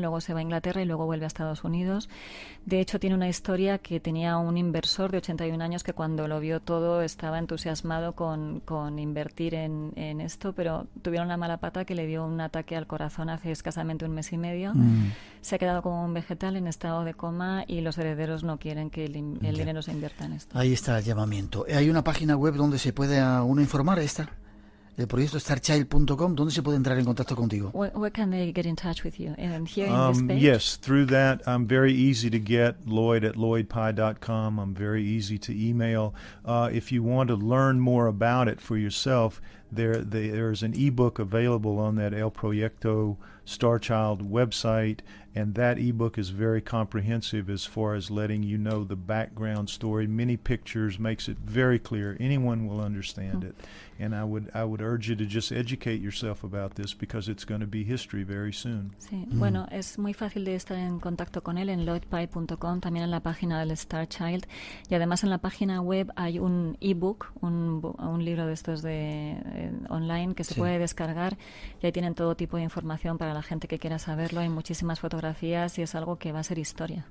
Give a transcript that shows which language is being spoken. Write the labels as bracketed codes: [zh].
[es] Luego se va a Inglaterra y luego vuelve a Estados Unidos. De hecho, tiene una historia que tenía un inversor de 81 años que cuando lo vio todo estaba entusiasmado con invertir en esto, pero tuvieron la mala pata que le dio un ataque al corazón hace escasamente 1 mes y medio. Se ha quedado como un vegetal en estado de coma y los herederos no quieren que el dinero se invierta en esto. Ahí está el llamamiento. Hay una página web donde se puede uno informar, el proyecto starchild.com. ¿Dónde se puede entrar en contacto contigo? [en] Where can they get in touch with you? Here in this page? Yes, through that. I'm very easy to get. Lloyd at lloydpie.com. I'm very easy to email. If you want to learn more about it for yourself, there's an ebook available on that El Proyecto Starchild website, and that ebook is very comprehensive as far as letting you know the background story. Many pictures, makes it very clear. Anyone will understand it. And I would urge you to just educate yourself about this because it's going to be history very soon. [es] Sí, bueno, es muy fácil de estar en contacto con él en lloydpie.com, también en la página del Starchild, y además en la página web hay un ebook, un libro de estos online que se puede descargar, y ahí tienen todo tipo de información para la gente que quiera saberlo. Hay muchísimas fotografías y es algo que va a ser historia.